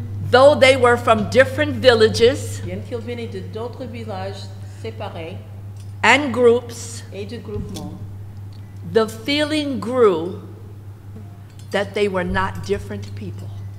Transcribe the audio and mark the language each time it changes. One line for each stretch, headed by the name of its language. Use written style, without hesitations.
English: Though they were from different villages
French: Bien qu'ils venaient de d'autres villages séparés
English: and groups,
French: et de groupements,
English: the feeling grew that they were not different people.